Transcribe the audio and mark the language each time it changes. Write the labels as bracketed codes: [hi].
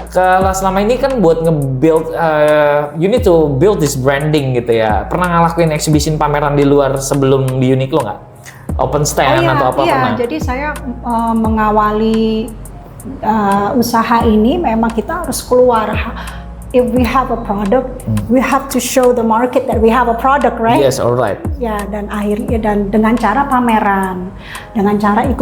[id] Kalau selama ini kan buat nge-build, [en] you need to build this branding [id] gitu ya. Pernah ngelakuin exhibition pameran di luar sebelum di Uniqlo nggak? [en] Open stand [id] atau apa iya. pernah? Jadi saya mengawali usaha ini memang kita harus keluar. [en] If we have a product, we have to show the market that we have a product, right? Yes, alright. [id] Ya, dan akhirnya dan dengan cara pameran, dengan cara ikut